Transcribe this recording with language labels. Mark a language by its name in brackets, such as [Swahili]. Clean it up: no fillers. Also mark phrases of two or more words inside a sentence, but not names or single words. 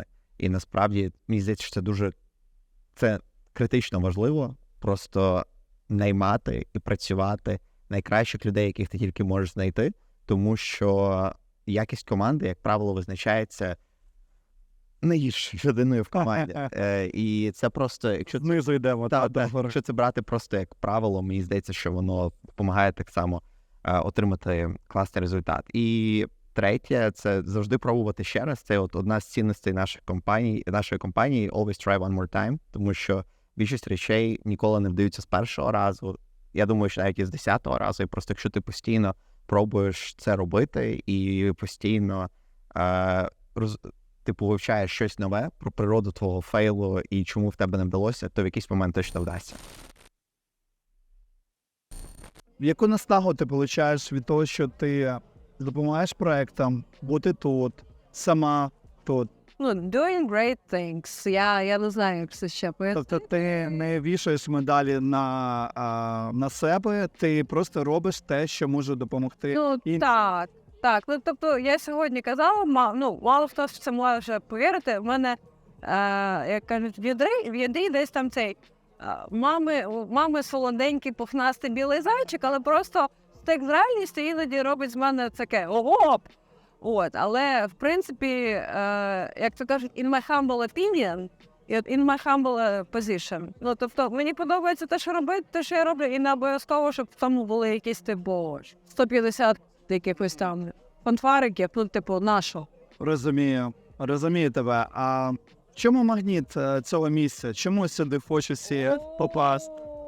[Ukrainian] І насправді, мені здається, що це критично важливо просто наймати і працювати найкращих людей, яких ти тільки можеш знайти, тому що якість команди, як правило, визначається найгіршою людиною в команді. І це просто, якщо знизу йдемо, якщо це брати просто як правило, мені здається, що воно допомагає так само отримати класний результат. І третє, це завжди пробувати ще раз. Це от одна з цінностей нашої компанії [English] always try one more time, [Ukrainian] тому що більшість речей ніколи не вдаються з першого разу. Я думаю, що навіть і з 10-го разу. І просто якщо ти постійно пробуєш це робити і постійно вивчаєш щось нове про природу твого фейлу і чому в тебе не вдалося, то в якийсь момент точно вдасться. Яку наснагу ти получаєш від того, що ти допомагаєш проектам бути тут, сама тут? [English] Doing great things. [Ukrainian] Я не знаю, як це ще пояснити. Тобто ти не вішаєш медалі на себе, ти просто робиш те, що може допомогти іншим. Так. Тобто я сьогодні казала, мало хто в це може повірити. В мене, як кажуть, в ядрі десь там цей мами солоденький, пухнастий білий зайчик, але просто стик з реальністю іноді робить з мене таке ого! Але, в принципі, як то кажуть, [English] in my humble opinion, in my humble position. [Ukrainian] Тобто, мені подобається те, що я роблю, і не обов'язково, щоб в тому були якісь, 150 якихось там фанфариків, нашого. Розумію тебе. А в чому магніт цього місця? Чому сюди хочеться попасти?